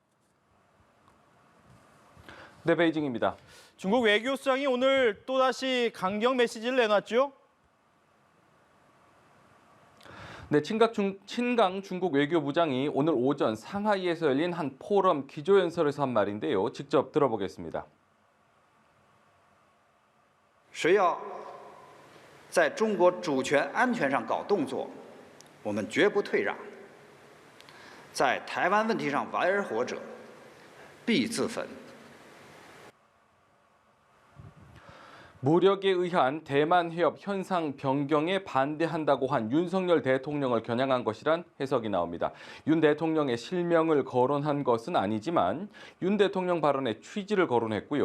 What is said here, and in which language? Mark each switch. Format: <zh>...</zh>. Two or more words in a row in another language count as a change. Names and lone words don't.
<ko>네, 베이징입니다. 중국 외교수장이 오늘 또다시 강경 메시지를 내놨죠? 네, 친강 중국 외교부장이 오늘 오전 상하이에서 열린 한 포럼 기조연설에서 한 말인데요. 직접 들어보겠습니다.</ko> <zh>谁要在中国主权安全上搞动作，我们绝不退让。在台湾问题上玩而活者，必自焚。</zh> <ko>무력에 의한 대만 해협 현상 변경에 반대한다고 한 윤석열 대통령을 겨냥한 것이란 해석이 나옵니다. 윤 대통령의 실명을 거론한 것은 아니지만 윤 대통령 발언의 취지를 거론했고요.</ko>